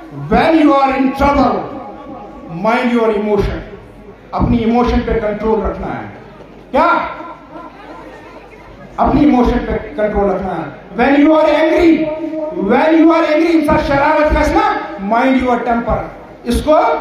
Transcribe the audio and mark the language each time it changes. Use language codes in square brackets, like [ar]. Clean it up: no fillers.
[en] when you are in trouble mind your emotion. [ur] اپنی emotion پہ control رکھنا ہے. کیا؟ اپنی ایموشن پہ کنٹرول رکھنا ہے. [en] when you are angry [ur] انسان شرارت کا نا [en] mind your temper. [ur] اس کو